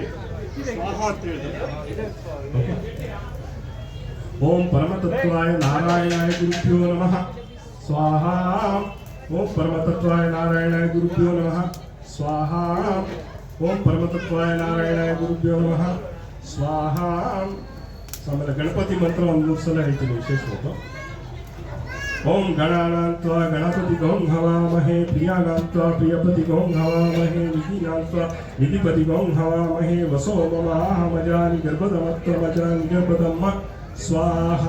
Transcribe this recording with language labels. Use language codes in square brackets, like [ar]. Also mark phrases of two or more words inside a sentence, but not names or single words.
[kn] ಸ್ವಾಹ ಅಂತ ಹೇಳಿದ್ರೆ [sa] ಓಂ ಪರಮತತ್ವಾಯ ನಾರಾಯಣಾಯ ಗುರುಭ್ಯೋ ನಮಃ ಸ್ವಾಹ. ಓಂ ಪರಮತತ್ವಾಯ ನಾರಾಯಣಾಯ ಗುರುಭ್ಯೋ ನಮಃ ಸ್ವಾಹ. ಓಂ ಪರಮತತ್ವಾಯ ನಾರಾಯಣಾಯ ಗುರುಭ್ಯೋ ನಮಃ ಸ್ವಾಹ. [kn] ಆಮೇಲೆ ಗಣಪತಿ ಮಂತ್ರ ಒಂದು 3 ಸಲ ಹೇಳ್ತೀನಿ ವಿಶೇಷವಾಗಿ. [sa] ಓಂ ಗಣಾನಾಂತ್ವಾ ಗಣಪತಿ ಗೌಂ ಹವಾಮಹೇ ಪ್ರಿಯಾನಾಂತ್ವಾ ಪ್ರಿಯಪತಿ ಗೌಂ ಹವಾಮಹೇ ನಿಧಿನಾಂತ್ವಾ ನಿಧಿಪತಿ ಗೌಂ ಹವಾಮಹೇ ವಸೋ ಮಮಾಹಮಜಾನಿ ಗರ್ಭದಮತ್ವಮಜಾನಿ ಗರ್ಭದಮ್ಮ ಸ್ವಾಹಾ.